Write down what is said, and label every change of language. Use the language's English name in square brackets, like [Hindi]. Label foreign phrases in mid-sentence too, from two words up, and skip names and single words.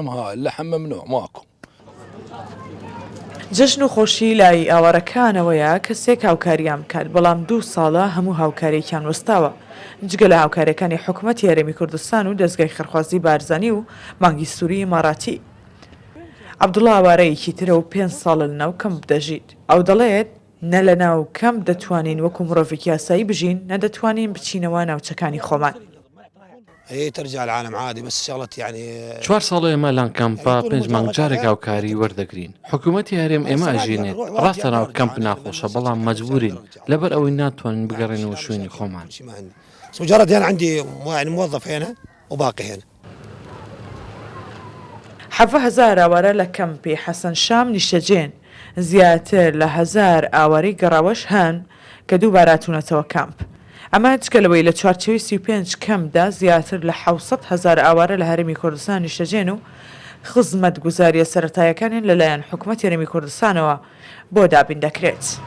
[Central Kurdish] جەژن و خۆشی لای ئاوارەکانەوەیە کەسێک هاوکاریان بکات بەڵام 2 ساڵە هەموو هاوکارێکیان وەستاوە جگە لە هاوکاریەکانی حکوومەتی هەرێمی کوردستان و دەستگای خێرخوازی بارزانی و مانگی سووری ئیماراتی. عەبدوڵڵا ئاوارەیەکی ترە و 5 ساڵە لەناو کەم دەژیت. ئەو دەڵێت نە لە ناو کەم دەتوانین وەکو مرۆڤێکی یاسایی بژین نەدەتوانین بچینەوە ناوچەکانی خۆمان. [Arabic] ترجع العالم عادي بس شغلة يعني [Central Kurdish] 4 ساڵ ئێمە لەن کەمپا 5 مانگ جارێک هاوکاری وەردەگرین حکوومەتی هەرێم ئێمە ئەژینێت ڕاستە ناو کەمپ ناخۆشە بەڵام مەجبورین لەبەر ئەوەی ناتوانین بگەڕێنەوە شوێنی خۆمان. [Arabic] مجرد يعني عندي يعني موظف هنا وباقي هنا. [Central Kurdish] 7,000 ئاوارە لە کەمپی حەسەن شام نیشتەجێن زیاتر لە 1000 ئاواری گەڕاوەش هەن کە دوو باراتونەتەوە کەمپ. ئەمە جگەلەوەی لە چوارچەوەی 35 کەمدا زیاتر لە 700,000 ئاوارە لە هەرێمی کوردستان نیشتەجێن و خزمەت گوزاریە سەرەتایەکانیان لەلایەن حکوومەتی هەرێمی کوردستانەوە بۆ دابین دەکرێت.